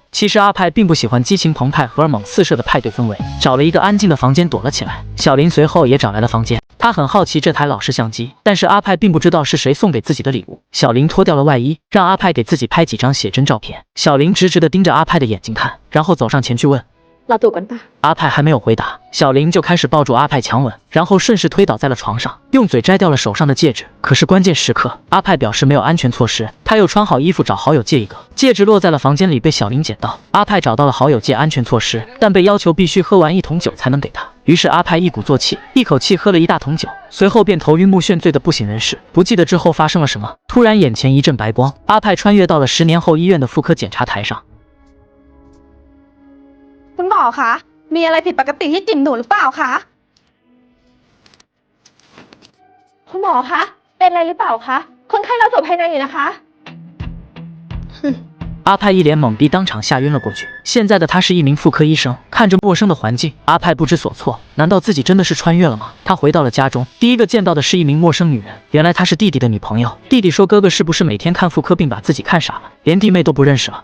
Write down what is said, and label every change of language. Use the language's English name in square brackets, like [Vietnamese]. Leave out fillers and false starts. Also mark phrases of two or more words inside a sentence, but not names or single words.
[Chinese] 其实阿派并不喜欢激情澎湃、荷尔蒙四射的派对氛围，找了一个安静的房间躲了起来。小林随后也找来了房间，他很好奇这台老式相机，但是阿派并不知道是谁送给自己的礼物。小林脱掉了外衣，让阿派给自己拍几张写真照片。小林直直地盯着阿派的眼睛看，然后走上前去问： [Thai] เราจูบกันปะ [Chinese] 阿派还没有回答，小林就开始抱住阿派强吻，然后顺势推倒在了床上，用嘴摘掉了手上的戒指。可是关键时刻，阿派表示没有安全措施，他又穿好衣服找好友借一个，戒指落在了房间里，被小林捡到。阿派找到了好友借安全措施，但被要求必须喝完1桶酒才能给他。于是阿派一鼓作气，一口气喝了1大桶酒，随后便头晕目眩，醉得不省人事，不记得之后发生了什么。突然眼前一阵白光，阿派穿越到了10年后医院的妇科检查台上。 [Thai] คุณหมอคะมีอะไรผิดปกติที่จิ๋มหนูหรือเปล่าคะคุณหมอคะเป็นอะไรหรือเปล่าคะคนไข้เราโสภายในอยู่นะคะ [Chinese] 阿派一脸懵逼，当场吓晕了过去。现在的他是一名妇科医生，看着陌生的环境，阿派不知所措。难道自己真的是穿越了吗？他回到了家中，第一个见到的是一名陌生女人，原来她是弟弟的女朋友。弟弟说哥哥是不是每天看妇科病把自己看傻了，连弟妹都不认识了。